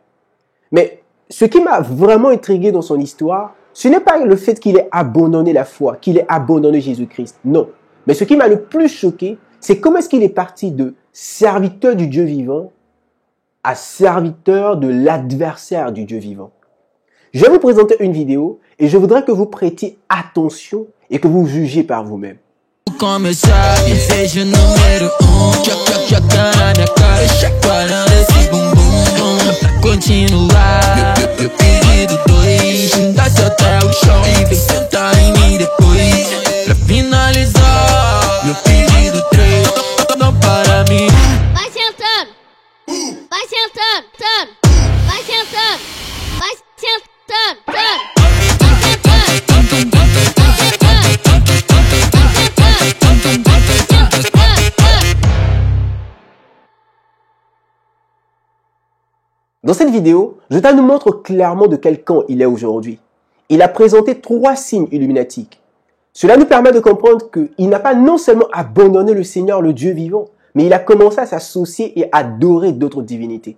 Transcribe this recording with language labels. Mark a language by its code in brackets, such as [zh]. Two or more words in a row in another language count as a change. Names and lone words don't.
[fr] Mais ce qui m'a vraiment intrigué dans son histoire, ce n'est pas le fait qu'il ait abandonné la foi, qu'il ait abandonné Jésus-Christ, non. Mais ce qui m'a le plus choqué, c'est comment est-ce qu'il est parti de serviteur du Dieu vivant à serviteur de l'adversaire du Dieu vivant. Je vais vous présenter une vidéo et je voudrais que vous prêtiez attention et que vous jugiez par vous-même. [pt] Começar, seja o número joga na minha cara, chacoalhando esse bumbum. Continuar, meu pedido 2, desce até o chão e vem sentar em mim depois. Pra finalizar, meu pedido 3, não para mim. Vai sentando, vai sentando, vai sentando, vai sentando. [fr] Dans cette vidéo, Jota nous montre clairement de quel camp il est aujourd'hui. Il a présenté 3 signes illuminatiques. Cela nous permet de comprendre qu'il n'a pas non seulement abandonné le Seigneur, le Dieu vivant, mais il a commencé à s'associer et adorer d'autres divinités.